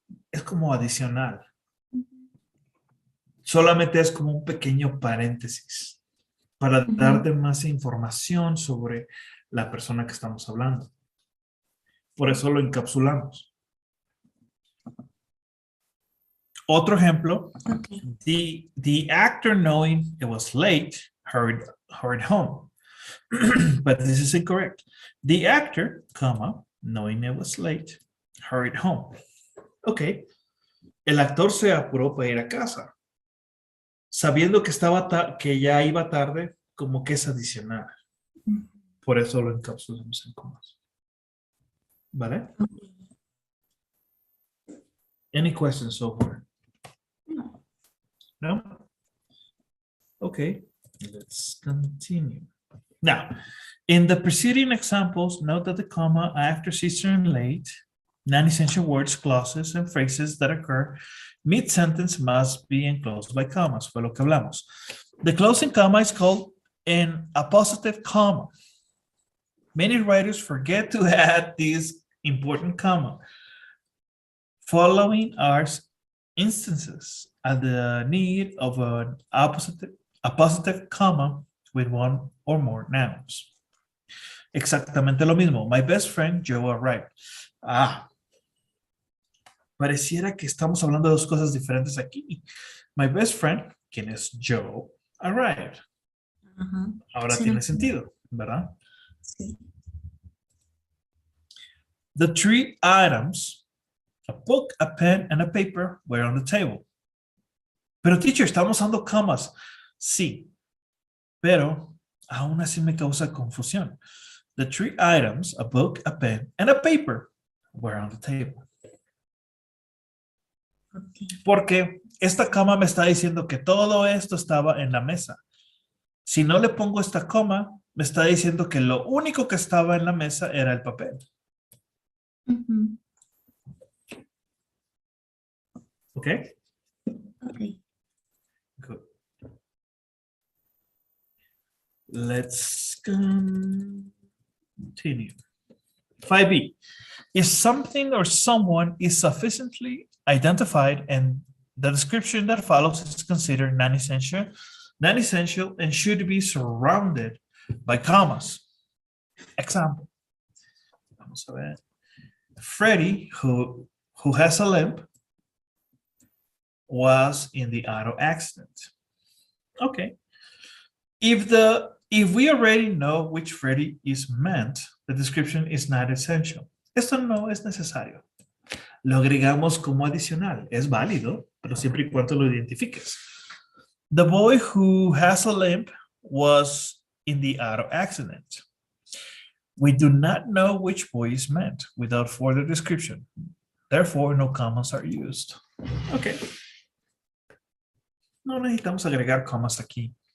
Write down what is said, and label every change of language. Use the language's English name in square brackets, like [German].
[Spanish] Es como adicional. Solamente es como un pequeño paréntesis para Ujú. darte más información sobre la persona que estamos hablando. Por eso lo encapsulamos. Otro ejemplo, [English] Ok. the actor knowing it was late hurried home. But this is incorrect. The actor, comma, knowing it was late, hurried home. Ok. [Spanish] El actor se apuró para ir a casa. Sabiendo que que ya iba tarde, como que es adicional. Por eso lo encapsulamos en comas. ¿Vale? [English] Any questions so far? No. No? Okay, let's continue. Now, in the preceding examples, note that the comma after sister and late, non-essential words, clauses, and phrases that occur mid-sentence must be enclosed by commas. [Spanish] Fue lo que hablamos. [English] The closing comma is called an appositive comma. Many writers forget to add this important comma. Following are instances of the need of an appositive comma with one or more nouns. [Spanish] Exactamente lo mismo. [English] My best friend Joe arrived. [Spanish] Pareciera que estamos hablando de dos cosas diferentes aquí. [English] My best friend, [Spanish] quien es Joe, [English] arrived. Ajá. [Spanish] Ahora Será tiene sentido, ¿verdad? sí. [English] The three items, a book, a pen, and a paper, were on the table. [Spanish] Pero teacher, estamos usando comas. Sí, pero aún así me causa confusión. [English] The three items, a book, a pen, and a paper, were on the table. Okay. [Spanish] Porque esta coma me está diciendo que todo esto estaba en la mesa. Si no le pongo esta coma, me está diciendo que lo único que estaba en la mesa era el papel. Ujú. [English] ¿Ok? Okay. Good. Let's continue. 5B. If something or someone is sufficiently identified and the description that follows is considered non-essential, and should be surrounded by commas. Example. [Spanish] Vamos a ver. [English] Freddie, who has a limp, was in the auto accident. Okay. If we already know which Freddie is meant, the description is not essential. [Spanish] Esto no es necesario. Lo agregamos como adicional. Es válido, pero siempre y cuando lo identifiques. [English] The boy who has a limp was in the auto accident. We do not know which boy is meant without further description. Therefore, no commas are used. Okay. [Spanish] No necesitamos agregar comas aquí.